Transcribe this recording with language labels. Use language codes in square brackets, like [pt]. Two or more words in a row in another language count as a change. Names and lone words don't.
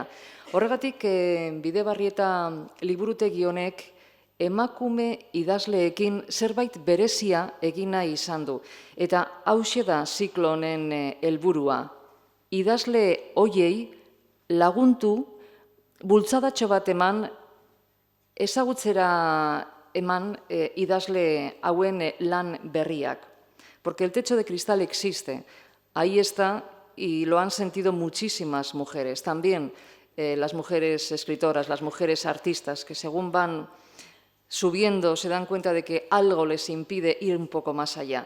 [eu] Horregatik Bidebarrieta liburutegi honek emakume idazleekin zerbait berezia egin nahi izan du. Eta hauxe da ziklo honen helburua. Idazle hoiei laguntu, bultzadatxo bat eman, ezagutzera eman idazle hauen lan berriak. [es] Porque el techo de cristal existe. Ahí está y lo han sentido muchísimas mujeres. También las mujeres escritoras, las mujeres artistas, que según van subiendo se dan cuenta de que algo les impide ir un poco más allá.